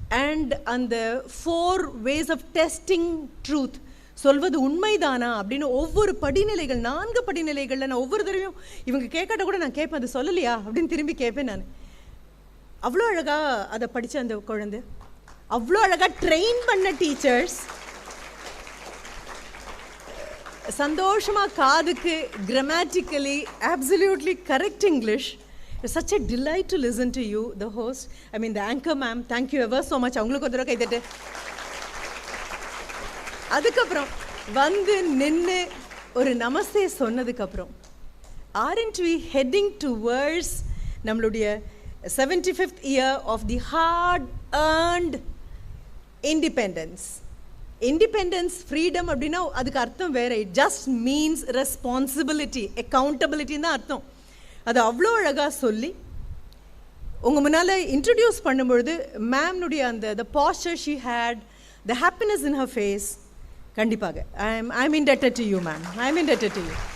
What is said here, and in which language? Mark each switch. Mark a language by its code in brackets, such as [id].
[ta] And அந்த [en] 4 ways of testing truth, [ta] சொல்வது உண்மைதானா அப்படின்னு ஒவ்வொரு படிநிலைகள், 4 படிநிலைகளில் நான் ஒவ்வொரு தடவையும் இவங்க கேட்காட்ட கூட நான் கேட்பேன், அது சொல்லலையா அப்படின்னு திரும்பி கேட்பேன் நான். அவ்வளோ அழகாக அதை படித்த அந்த குழந்தை, அவ்வளோ அழகாக ட்ரெயின் பண்ண டீச்சர்ஸ், சந்தோஷமாக காதுக்கு grammatically [en] absolutely correct English. It's such a delight to listen to you, the host. I mean the anchor ma'am. Thank you ever so much. [ta] அவங்களுக்கு ஒரு தடவை கைதட்டு. அதுக்கப்புறம் வந்து நின்று ஒரு நமஸ்தே சொன்னதுக்கப்புறம், [en] aren't we heading towards நம்மளுடைய 75th year of the hard earned independence? [ta] Independence, freedom அப்படின்னா அதுக்கு அர்த்தம் வேறு. [en] it just means responsibility, [ta] அக்கௌண்டபிலிட்டின்னு தான் அர்த்தம். அது அவ்வளோ அழகாக சொல்லி உங்கள் முன்னால் இன்ட்ரடியூஸ் பண்ணும்பொழுது மேம்னுடைய அந்த [en] The pastor she had, the happiness in her face, கண்டிப்பாக I am indebted to you ma'am. I am indebted to you.